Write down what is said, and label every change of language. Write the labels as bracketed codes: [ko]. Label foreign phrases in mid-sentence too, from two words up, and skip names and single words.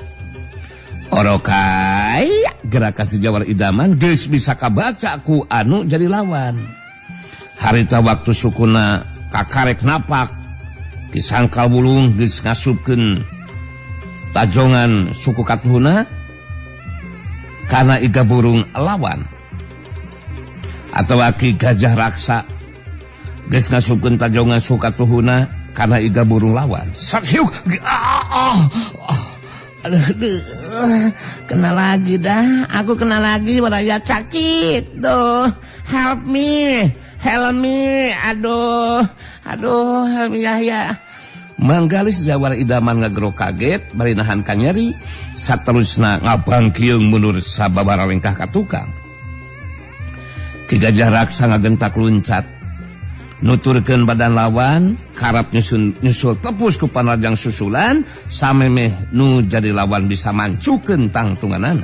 [su] orokai gerakan si jawara idaman geus bisa kabaca ku anu jadi lawan harita waktu sukuna kakarek napak disangkal bulung geus ngasupkeun tajongan suku katuhuna kana iga burung lawan atau Ki Gajah Raksa geus ngasupkeun tajongan suku katuhuna kana iga burung lawan safiuk [id] kena lagi dah aku kena lagi baraya sakit tuh [en] help me [id] aduh help [su] me ya Manggali jawara idaman ngagero kaget bari nahan ka nyeri saterusna ngabangkieung mundur sababaraha lengkah ka tukang Ki Gajah Raksa ngagentak luncat nuturkeun badan lawan karap nyusul tepus ku panarajang susulan samemeh nu jadi lawan bisa mancukeun tangtunganana.